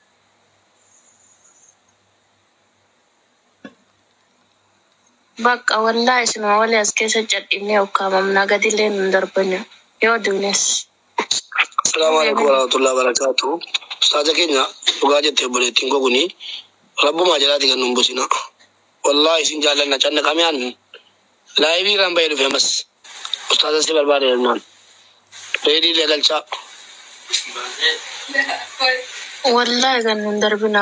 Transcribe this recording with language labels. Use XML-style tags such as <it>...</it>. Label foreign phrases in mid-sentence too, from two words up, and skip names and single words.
<om>bakka wallahi isuma wali as keessa cadhine ukkaamamna gatilee nandarbanya yoo duunes.</om> <ar>السلام عليكم ورحمة الله وبركاته.</ar> <om>Ustaaza keenya dhugaa jettee obboleettiin goguni rabbuma jalaati kan nun busina. Wallahi isin jaallanna canna kamiyaan laayibii kan bahee dhufe mas ustaaza si barbaade jennaan. Reedii leegalchaa. Wallahi kan nandarbinaa.</om>